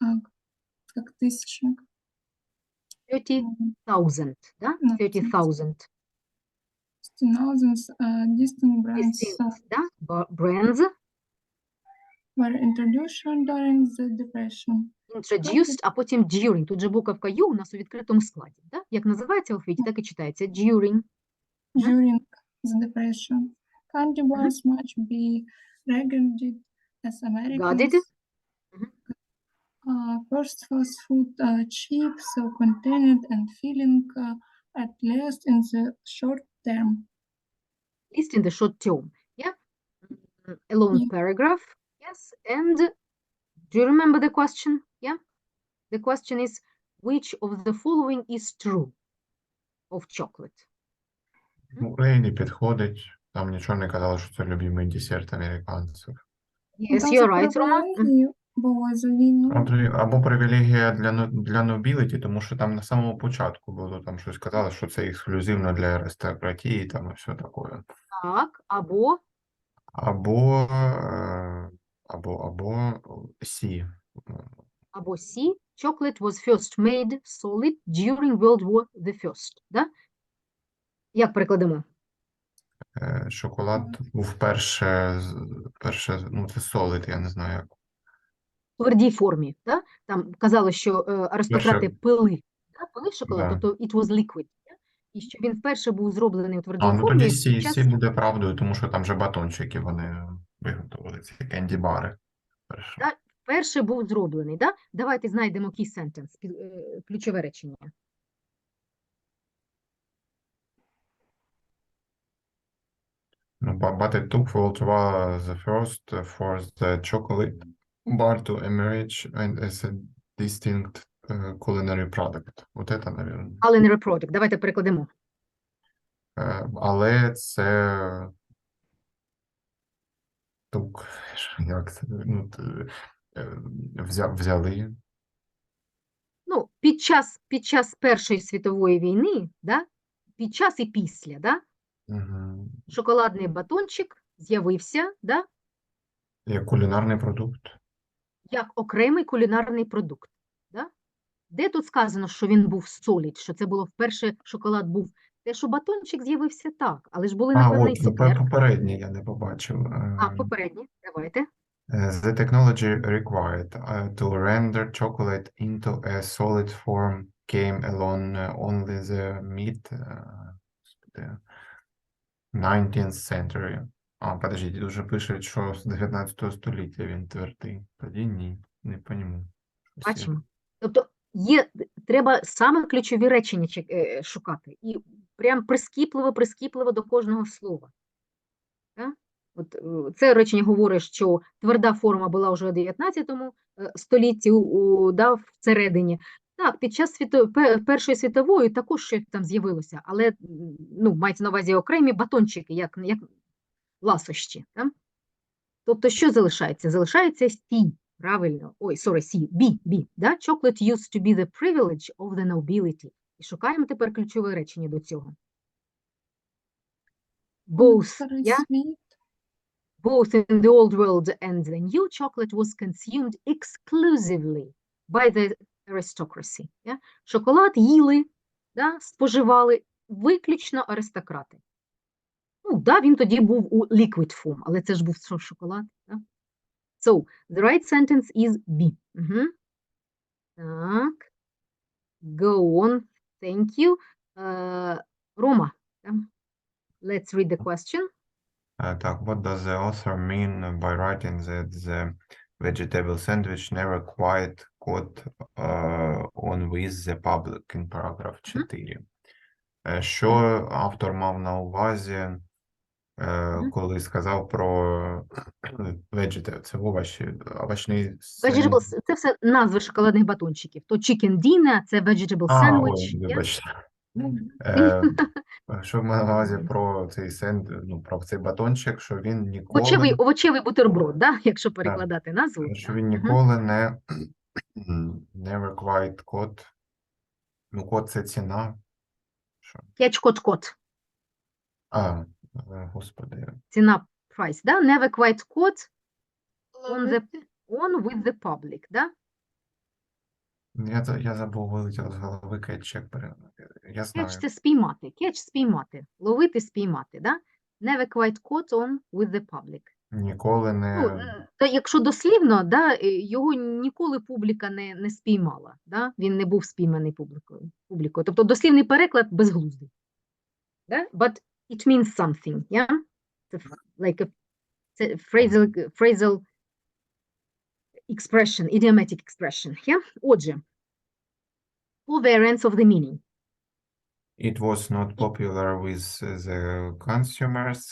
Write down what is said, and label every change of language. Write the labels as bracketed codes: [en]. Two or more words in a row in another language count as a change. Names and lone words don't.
[uk] да? 30,000. [en] Distinct brands. Да? Brands. were introduced during the Depression. Introduced, [uk] а потім during. Тут же буковка U у нас у відкритому складі. Да? Як називається в алфавіті, так і читається. [en] During. During the Depression, candy bars much be regarded as Americans' first fast food, cheap, self-contained, and feeling at least in the short term. Least in the short term. Yeah. A long Yeah. paragraph. Yes. And do you remember the question? Yeah. The question is, which of the following is true of chocolate? [uk] Україні підходить. Там нічого не казали, що це любимий десерт американців. [en] Yes, [uk] Там [en] you're [uk] за [en] right, Roma. [uk] привілегії було за війну. Або привілегія для nobility, тому що там на самому початку було там щось казали, що це ексклюзивно для аристократії, там і все таке. Так, або Або C. C. [en] Chocolate was first made solid during World War the First. [uk] Да? Як перекладемо? Шоколад був перше, ну це solid, я не знаю як. У твердій формі. Да? Там казали, що аристократи пили шоколад, Да. [en] тобто it was liquid. [uk] Да? І що він вперше був зроблений у твердій Ну формі. тоді C, під час- C буде правдою, тому що там же батончики вони виготовили, ці кенді-бари. Да? Перший був зроблений. Да? Давайте знайдемо [en] key sentence, [uk] ключове речення. [en] But it took World War the first for the chocolate bar to emerge and as a distinct culinary product. [ru] Вот это, наверное. [en] Culinary product. [uk] Давайте перекладемо. Але це тук, як це, ну, взяли. Ну, під час Першої світової війни, да? Під час і після, да? Угу. Шоколадний батончик з'явився, да? Як кулінарний продукт. Як окремий кулінарний продукт. Да? Де тут сказано, що він був solid, що це було вперше шоколад був? Те, що батончик з'явився так, але ж були, напевно, і цукерки. Попередній я не побачив. Попередні, давайте. [en] The technology required to render chocolate into a solid form came along only the mid-19th century. [uk] Подождіть, дуже пишуть, що з 19 століття він твердий. Тоді ні, не по ньому. Бачимо. Тобто треба саме ключові речення шукати. І прям прискіпливо до кожного слова. Так? От, це речення говорить, що тверда форма була вже у 19 столітті, да, всередині. Так, під час Першої світової також щось там з'явилося, але ну, мається на увазі окремі батончики, як ласощі. Так? Тобто, що залишається? Залишається C, правильно. Ой, C, B. Да? [en] Chocolate used to be the privilege of the nobility. [uk] І шукаємо тепер ключове речення до цього. [en] Both, Both in the old world and the new, chocolate was consumed exclusively by the aristocracy. Yeah? [uk] Шоколад їли, да, споживали виключно аристократи. Ну, да, він тоді був у [en] liquid form, [uk] але це ж був шоколад. Да? [en] So, the right sentence is B. Так. Go on. Thank you. Рома, let's read the question. Так, what does the author mean by writing that the vegetable sandwich never quite caught on with the public in paragraph 4? [uk] Що автор мав на увазі, коли сказав про vegetable, це овочний Vegetable, це все назви шоколадних батончиків. То chicken dinner, це vegetable sandwich. Вибачте. Що мав на увазі про цей про цей батончик, що він ніколи... Овочевий бутерброд, да? Якщо перекладати назву. Що він ніколи не [en] never quite caught. [uk] Ну, код це ціна. [en] Catch-caught. [uk] Господи. Ціна, [en] price, да? Never quite caught on with the public, [uk] да? Я забув, вилетіло з голови кетч. Я знаю. Catch – це спіймати. Catch – спіймати. Ловити – спіймати, да? [en] Never quite caught on with the public. [uk] Ніколи Ну, не... та якщо дослівно, да, його ніколи публіка не спіймала. Да? Він не був спійманий публікою. Тобто дослівний переклад безглуздий. Да? [en] But it means something. Yeah? Це like це phrasal expression, idiomatic expression. Yeah? Отже, four variants of the meaning. It was not popular with the consumers.